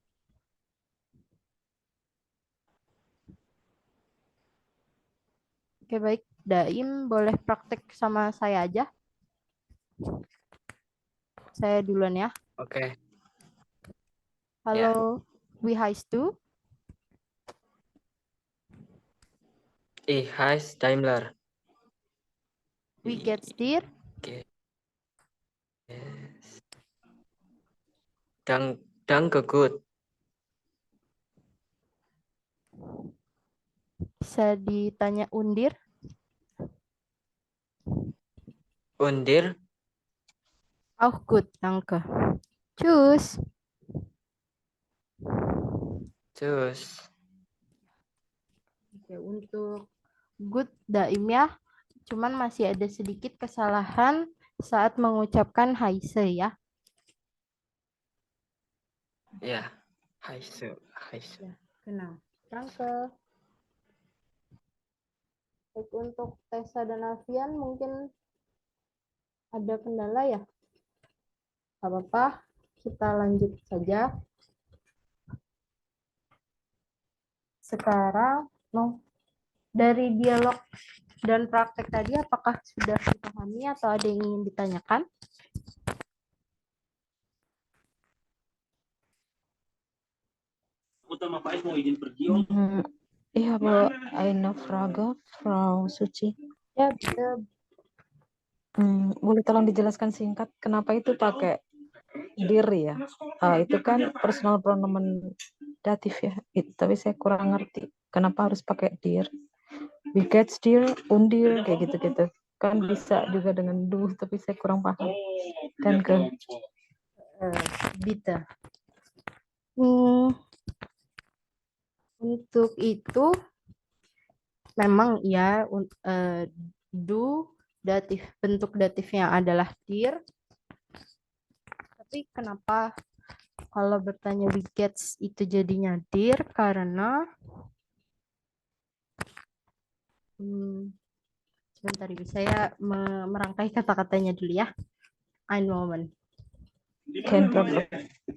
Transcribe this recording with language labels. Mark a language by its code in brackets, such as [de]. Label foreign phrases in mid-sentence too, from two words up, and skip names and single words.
[id] Oke, baik. Daim boleh praktek sama saya aja. Saya duluan ya. Oke. [de] Halo, wie heißt du? Ich heiße Daimler. Wie geht's dir? Danke gut. [id] Bisa ditanya undir? [de] Undir? Auch gut, danke. Tschüss. Tschüss. [id] Oke, untuk good Daim ya. Cuman masih ada sedikit kesalahan saat mengucapkan Heise ya. Ya, Heise. Ya, [de] genau. Danke. [id] Baik, untuk Tessa dan Alfian mungkin ada kendala ya? Gak apa-apa, kita lanjut saja. Sekarang, dari dialog dan praktek tadi apakah sudah dipahami atau ada yang ingin ditanyakan? [de] Ich habe eine Frage, Frau Suci. [id] Ya, bisa. Boleh tolong dijelaskan singkat kenapa itu pakai dir ya? Itu kan personal pronoun datif ya. Tapi saya kurang ngerti kenapa harus pakai dir. [de] We get dir, [id] undir kayak gitu-gitu. Kan bisa juga dengan du, tapi saya kurang paham. Dan ke Bisa. Untuk itu memang ya do datif, bentuk datifnya adalah dir. Tapi kenapa kalau bertanya [de] we gets [id] itu jadinya dir? Karena sebentar ibu, saya merangkai kata-katanya dulu ya. [de] Ein moment. Kein Problem.